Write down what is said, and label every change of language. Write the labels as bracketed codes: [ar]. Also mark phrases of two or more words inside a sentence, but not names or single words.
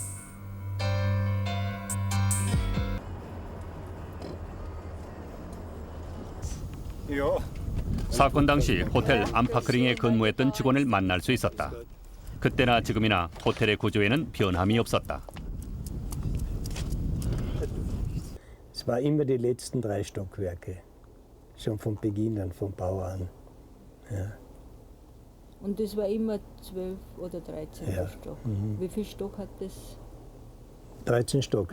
[ko] 사건 당시 호텔 암파크링에 근무했던 직원을 만날 수 있었다. 그때나 지금이나 호텔의 구조에는 변함이 없었다. [de] Es war immer die letzten 3 Stockwerke, schon von Beginn an, vom Bau an. Ja. Und das war immer 12 oder 13 Ja. Stock. Mhm. Wie viel Stock hat das? 13 Stock.